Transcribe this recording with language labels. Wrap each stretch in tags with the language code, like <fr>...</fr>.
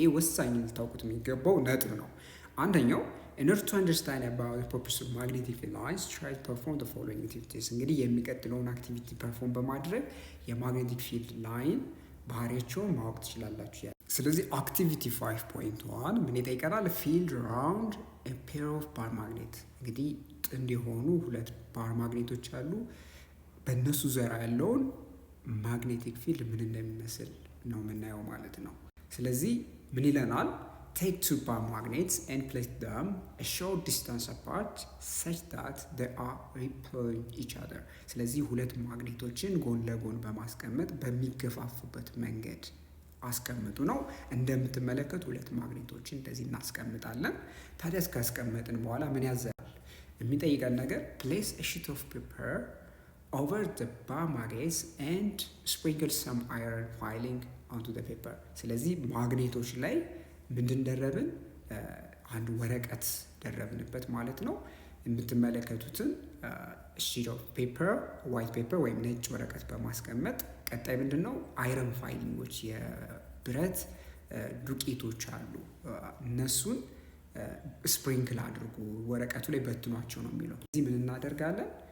<am>ይህ ወሳኝ ልታውቁት የሚገባው ነጥብ ነው። አንደኛው</am> <en>in order to understand about the purpose of magnetic field lines try to perform the following activities።</en> <am>እንግዲህ የሚቀጥለውን አክቲቪቲ ፐርፎርም በማድረግ የማግኔቲክ ፊልድ ላይን ባህሪያቸውን ማወቅ ትችላላችሁ። ስለዚህ አክቲቪቲ 5.1 ምን ይጠይቀናል? ፊልድ አራውንድ</am> <en>a pair of bar magnet።</en> <am>እንግዲህ ጥንድ የሆኑ ሁለት ባር ማግኔቶች አሉ። በእነሱ ዙሪያ ያለውን ማግኔቲክ ፊልድ ምን እንደሚመስል ነው የምናየው ማለት ነው። ስለዚህ ምን ይለናል?</am> <en>take two bar magnets and place them a short distance apart such that they are repelling each other.</en> <am>ስለዚህ ሁለት ማግኔቶችን ጎን ለጎን በማስቀመጥ በሚገፋፉበት መንገድ አስቀምጡ ነው። እንደምትመለከቱ ሁለት ማግኔቶችን እንደዚህ እናስቀምጣለን። ታዲያ ካስቀመጥን በኋላ ምን ያዘናል? የሚጠይቀን ነገር</am> <en>place a sheet of paper over the bar magnets and sprinkle some iron filing onto the paper.</en> <am>ስለዚህ ማግኔቶች ላይ ምንድን ደረብን? አንድ ወረቀት ደረብንበት ማለት ነው። የምትመለከቱትን</am> <en>sheet of paper white paper</en> <am>ወይም ነጭ ወረቀት በማስቀመጥ ቀጣይ ምንድነው አይረን ፋይሊንጎች የብረት ዱቄቶች አሉ። እነሱን ስፕሪንክል አድርጉ፣ ወረቀቱ ላይ በትኗቸው ነው የሚለው። እዚህ ምን እናደርጋለን?</am>